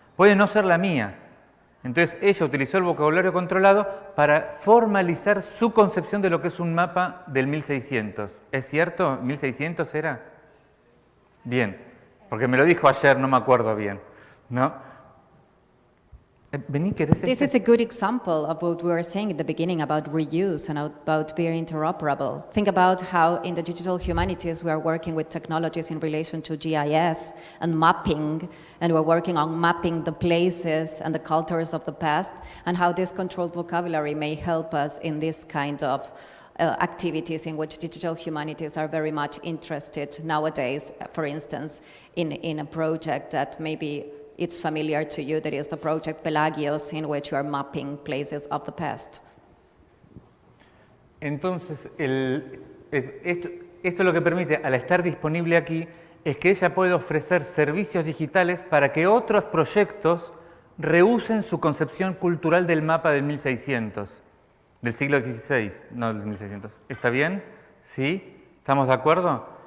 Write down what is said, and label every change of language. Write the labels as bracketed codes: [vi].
[es] Puede no ser la mía. Entonces ella utilizó el vocabulario controlado para formalizar su concepción de lo que es un mapa del 1600. ¿Es cierto? ¿1600 era? Bien, porque me lo dijo ayer, no me acuerdo bien, ¿no? Vení, ¿querés? [en] This is a good example of what we were saying at the beginning about reuse and about being interoperable. Think about how in the digital humanities we are working with technologies in relation to GIS and mapping, and we're working on mapping the places and the cultures of the past, and how this controlled vocabulary may help us in this kind of activities in which digital humanities are very much interested nowadays, for instance, in a project that maybe it's familiar to you, that is the project Pelagios, in which you are mapping places of the past. [es] Entonces, esto lo que permite, al estar disponible aquí, es que ella puede ofrecer servicios digitales para que otros proyectos reusen su concepción cultural del mapa del 1600, del siglo XVI, no del 1600. ¿Está bien? ¿Sí? ¿Estamos de acuerdo?